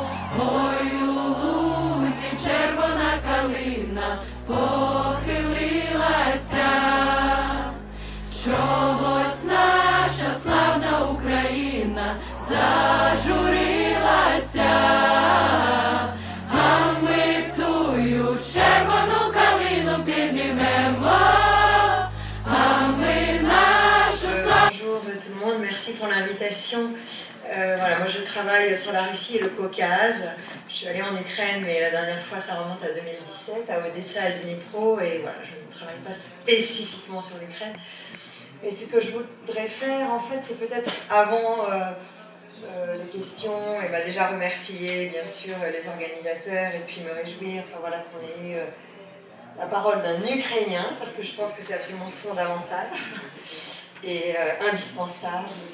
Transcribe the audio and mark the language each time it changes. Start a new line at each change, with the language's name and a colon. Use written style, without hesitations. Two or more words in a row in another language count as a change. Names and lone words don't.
Ukrainian: Ой, у лузі червона калина похилилася, чогось наша славна Україна зажурилася, а ми тую червону калину піднімемо, а ми нашу славну.
French: Bonjour tout le monde, merci pour l'invitation. Voilà, moi je travaille sur la Russie et le Caucase. Je suis allée en Ukraine, mais la dernière fois ça remonte à 2017, à Odessa, à Dnipro, et voilà, je ne travaille pas spécifiquement sur l'Ukraine. Et ce que je voudrais faire, en fait, c'est peut-être avant les questions, et ben déjà remercier bien sûr les organisateurs et puis me réjouir, enfin voilà, qu'on ait eu la parole d'un Ukrainien, parce que je pense que c'est absolument fondamental et indispensable.